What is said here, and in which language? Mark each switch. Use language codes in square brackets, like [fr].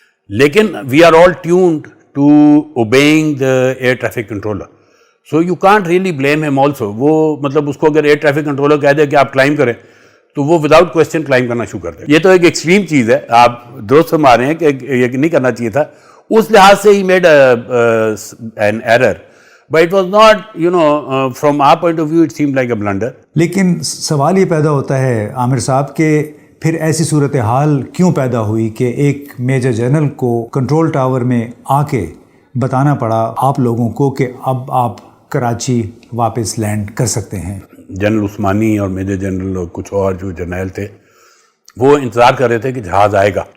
[en] لیکن we are all tuned to obeying the air traffic controller, so you can't really blame him also. [ur] وہ مطلب اس کو اگر air traffic controller کہہ دے کہ آپ کلائم کریں تو وہ [en] without question [ur] کلائم کرنا شروع کر دے. یہ تو ایک ایکسٹریم چیز ہے, آپ درست فرما رہے ہیں کہ یہ نہیں کرنا چاہیے تھا. اس لحاظ سے [en] ہی made an error, but it was not, from our point of view it seemed like a blunder. [ur] لیکن سوال یہ پیدا ہوتا ہے عامر صاحب کہ پھر ایسی صورتحال کیوں پیدا ہوئی کہ ایک میجر جنرل کو کنٹرول ٹاور میں آ کے بتانا پڑا آپ لوگوں کو کہ اب آپ کراچی واپس لینڈ کر سکتے ہیں؟ جنرل عثمانی اور میجر جنرل اور کچھ اور جو جرنیل تھے وہ انتظار کر رہے تھے کہ جہاز آئے گا.